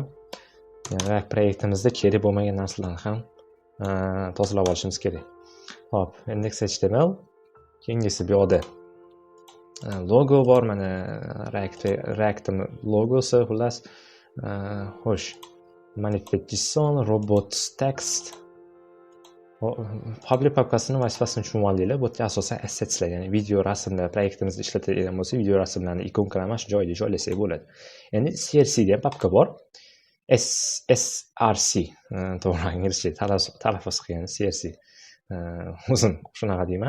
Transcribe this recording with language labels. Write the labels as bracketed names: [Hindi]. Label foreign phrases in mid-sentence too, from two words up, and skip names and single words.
[Uzbek] React proyektimizda kerak bo'lmagan narsalarni ham tozalab olishimiz kerak. Hop, index.html, keyingisi bu yoqda logo bor, mana React logosi, xullas. Xo'sh, [English] manipulation, robots text. [Uzbek] Public papkasining vazifasini tushunib oldinglar. Bu yerda asosan assetslar, ya'ni video, rasmlar proyektimizda ishlatadigan bo'lsa, video, rasmlarni ikonkalarni shu joyga joylasak bo'ladi. Ya'ni CSS degan papka bor. src, to'g'ri inglizcha talaffuz qilgan CSS. O'zim shunaqa deyman.